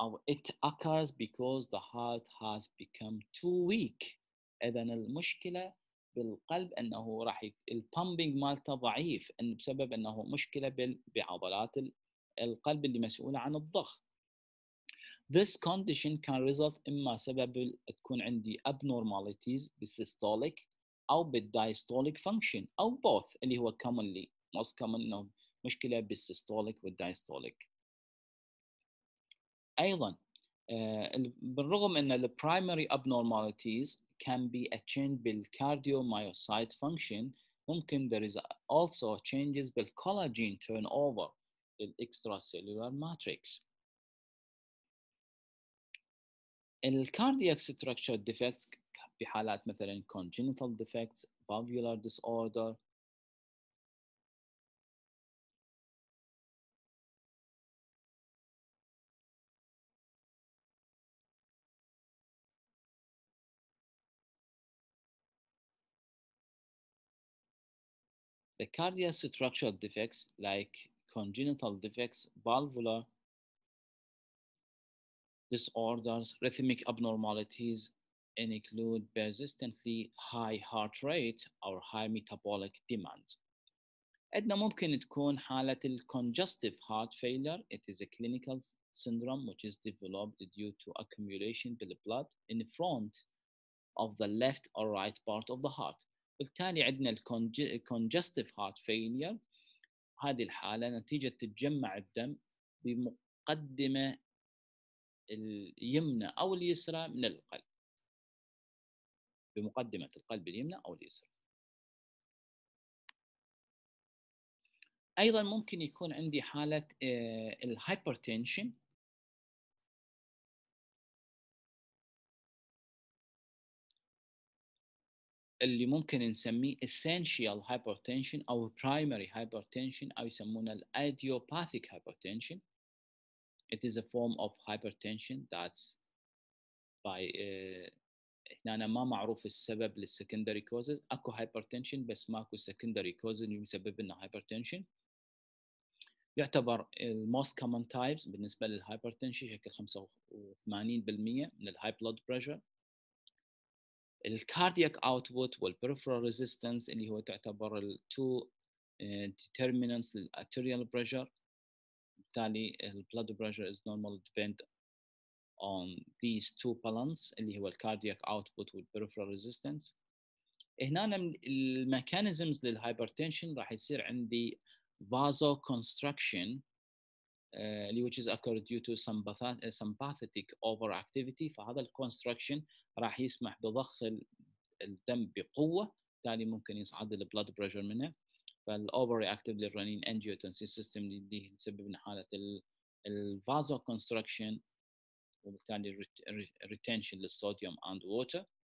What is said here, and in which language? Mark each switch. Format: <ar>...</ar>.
<en>It occurs because the heart has become too weak.</en> <ar>إذا المشكلة بالقلب أنه راح البامبينج مالته ضعيف بسبب أنه مشكلة بعضلات القلب اللي مسؤولة عن الضخ.</ar> <en>This condition can result</en> <ar>إما سبب تكون عندي</ar> <en>abnormalities بالsystolic أو بالdiastolic function أو both، اللي هو commonly most common</en> <ar>أنه مشكلة</ar> <en>بالsystolic والdiastolic.</en> <ar>أيضا بالرغم أن</ar> <en>the primary abnormalities can be a change بالcardiomyocyte function، ممكن there is also changes بالcollagen turnover extracellular matrix. الcardiac structure defects</en> <ar>بحالات مثلا</ar> <en>congenital defects، valvular disorder، The cardiac structural defects like congenital defects, valvular disorders, rhythmic abnormalities include persistently high heart rate or high metabolic demand.</en> <ar>عندنا ممكن تكون حالة congestive heart failure.</ar> <en>It is a clinical syndrome which is developed due to accumulation of blood in front of the left or right part of the heart.</en> <ar>بالتالي عندنا congestive heart failure. هذه الحالة نتيجة تجمع الدم بمقدمة اليمنى أو اليسرى من القلب، بمقدمة القلب اليمنى أو اليسرى. أيضا ممكن يكون عندي حالة الهايبرتنشن. اللي ممكن نسميه essential hypertension أو primary hypertension أو يسمونه idiopathic hypertension.</ar> <en>It is a form of hypertension that's by</en> <ar>هنا ما معروف السبب للسكندري كوزز. اكو هايبرتنشن بس ماكو سكندري كوز اللي يسبب لنا هايبرتنشن. يعتبر الموست كومن تايبس بالنسبه للهايبرتنشن شكل 85% من الهاي بلود بريشر. الكاردياك اوتبوت والبريفرال ريزيستنس اللي هو تعتبر التو determinants للارتيريال بريشر. بالتالي البلود بريشر</ar> <en>is normal depend on these two balance</en> <ar>اللي هو الكاردياك اوتبوت والبريفرال ريزيستنس. هنا من الميكانيزمز للهايبرتنشن راح يصير عندي</ar> <en>vasoconstriction which is occurred due to sympathetic overactivity.</en> <ar>فهذا الكونستراكشن راح يسمح بضخ الدم بقوه، بالتالي ممكن يصعد البلاد بريشر منه. فالاوفر رياكتيف للرنين انجيوتنسين سيستم اللي يسبب لنا حاله الفازوكونستراكشن وبالتالي retention للصوديوم and water.</ar>